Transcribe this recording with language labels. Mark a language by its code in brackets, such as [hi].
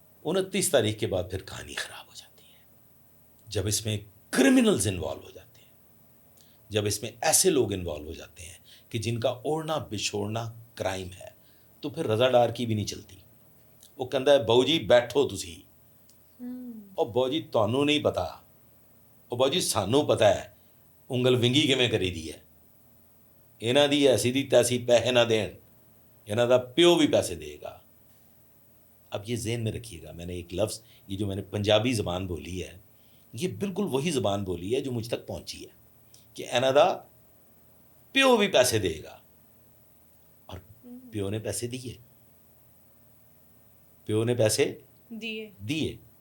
[ur] 29 تاریخ کے بعد پھر کہانی خراب ہو جاتی ہے جب اس میں کرمنلز انوالو ہو جاتے ہیں, جب اس میں ایسے لوگ انوالو ہو جاتے ہیں کہ جن کا اوڑھنا بچھوڑنا کرائم ہے, تو پھر رضا ڈار کی بھی نہیں چلتی. [pa] وہ کہندا ہے باؤ جی بیٹھو تسی, اور باؤ جی تانوں نہیں پتا, اور باؤ جی سانوں پتا ہے انگل ونگی کیویں کری دی ہے. انہاں دی ایسی دی تیسی پیسے نہ دین, انہاں دا پیو بھی پیسے دے گا. [ur] اب یہ ذہن میں رکھیے گا, میں نے ایک لفظ, یہ جو میں نے پنجابی زبان بولی ہے, یہ بالکل وہی زبان بولی ہے جو مجھ تک پہنچی ہے کہ [pa] انہاں دا پیو بھی پیسے دے گا. [ur] اور پیو نے پیسے دیے, پیو نے پیسے دیے.